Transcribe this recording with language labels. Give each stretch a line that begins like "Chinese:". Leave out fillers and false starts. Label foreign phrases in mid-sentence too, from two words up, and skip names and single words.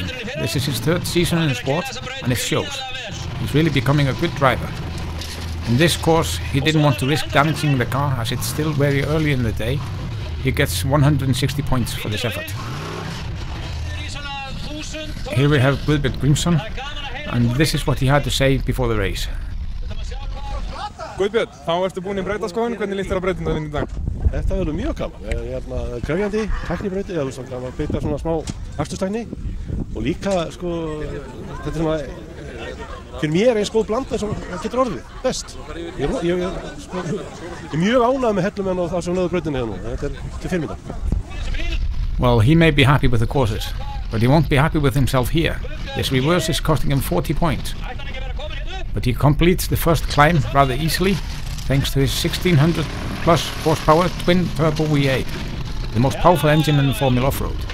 English: This is his third season in the sport, and it shows. He's really becoming a good driver. In this course, he didn't want to risk damaging the car as it's still very early in the day. He gets 160 points for this effort. Here we have Guðbjörn Grímsson, and this is what he had to say before the race.
Icelandic: Guðbjörn, þá ertu búinn í brautaskoðun, hvernig líst þér á brautirnar í dag? Þetta verður mjög gaman. Krefjandi, tæknibrautir, það er svona að byggja svona smá akstustækni og líka sko, þetta er svona fyrir mér eins góð blanda sem það getur orðið, best. Ég er mjög ánægð með Hellumenn og það sem lögðu brautinni hérna. Þetta er til fyrirmyndar.
English: Well, he may be happy with the courses, but he won't be happy with himself here. This reverse is costing him 40 points. But he completes the first climb rather easily, thanks to his 1600 plus horsepower twin turbo V8, the most powerful engine in the Formula Offroad.